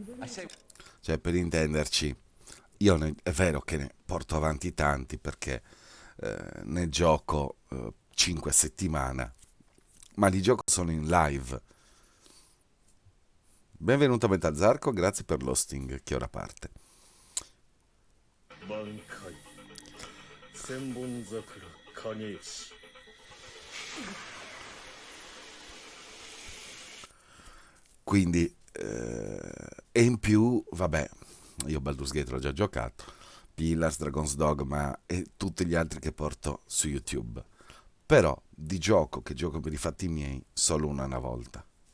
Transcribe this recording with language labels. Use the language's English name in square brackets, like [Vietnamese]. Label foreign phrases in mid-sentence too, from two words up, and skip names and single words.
[Italian] Cioè, per intenderci, io è vero che ne porto avanti tanti perché ne gioco 5 a settimana, ma li gioco solo in live. Benvenuto a Metazarco, grazie per l'hosting che ora parte. [Japanese] 満開千本桜影石 [Italian] Quindi, e in più, vabbè, io Baldur's Gate l'ho già giocato, Pillars, Dragon's Dogma e tutti gli altri che porto su YouTube. Però di gioco che gioco per i fatti miei solo una volta.